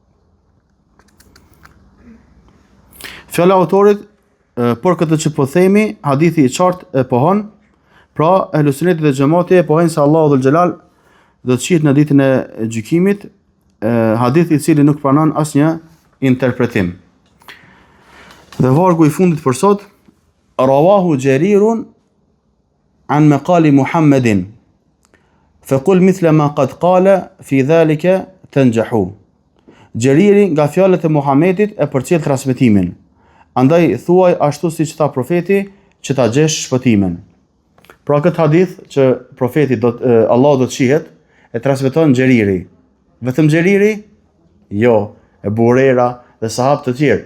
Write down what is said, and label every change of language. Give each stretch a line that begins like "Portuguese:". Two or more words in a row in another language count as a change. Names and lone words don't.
Albanian: Fjala autorit për këtë që po themi, hadithi i qartë e pohon, pra ehlu sunnetit dhe xhamati e pohojnë se Allahu
Arabic: ذو الجلال
Albanian: do të shihet në ditën e gjykimit, hadithi i cili nuk pranon asnjë interpretim. Dhe vargu i fundit për sot,
Arabic: رواه جرير عن مقال محمد فقل مثل ما قد قال في ذلك تنجه.
Albanian: Jariri nga fjalët e Muhamedit e përcjell transmetimin. Andaj thuaj ashtu siç tha profeti që ta gjesh shpëtimin. Pra këtë hadith që profeti Allah do të shihet e transmeton Jariri. Vetëm Jariri? Jo, e Burera dhe sahabë të tjerë.